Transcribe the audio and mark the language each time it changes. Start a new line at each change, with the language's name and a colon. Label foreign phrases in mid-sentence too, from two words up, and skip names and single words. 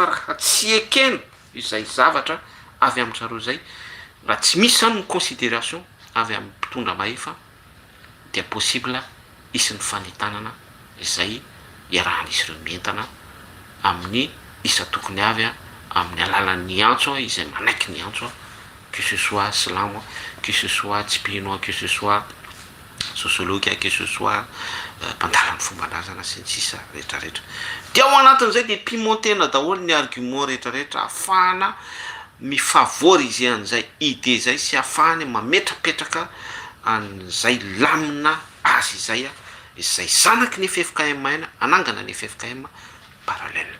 Malagasy: raha tsy ekena izay zavatra avy amin'ny zareo zay, raha tsy misy zany ny considération avy amin'ny mpitondra mahefa dia possible isy ny fanetanana izay iarahan'izy ireo mientana amin'ny isa tokony avy amin'ny alalan'ny antso izay manaiky ny antso,
French: que ce soit silamo, que ce soit tsipino, que ce soit sociologue, que ce soit
Malagasy: mpandala ny fomban-drazana sy ny sisa rehetrarehetra. De ao anatin'izay de pimentena daholo ny argument rehetrarehetra ahafahana mifavoriser an'izay idée zay sy ahafahany mametrapetraka an'izay lamina azy izay zanaky ny FFKM aina, anangana ny FFKM parallèle.